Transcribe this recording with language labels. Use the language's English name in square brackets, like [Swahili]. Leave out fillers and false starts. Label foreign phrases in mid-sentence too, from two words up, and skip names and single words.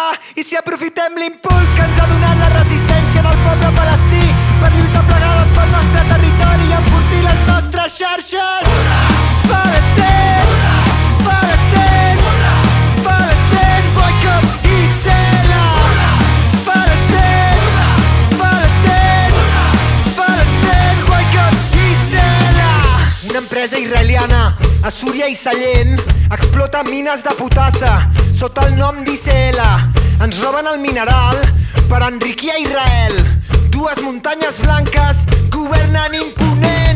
[Catalan] I si aprofitem l'impuls que ens ha donat la resistència del poble palestí per lluitar plegades pel nostre territori i enfortir les nostres xarxes. Palestine, Palestine, Palestine, boicot i cela. Palestine, Palestine, Palestine, boicot i cela. Una empresa israeliana a Súria i Sallent explota mines de potassa sota el nom d'ICL. Ens roben el mineral per enriquir a Israel. Dues muntanyes blanques governen imponents.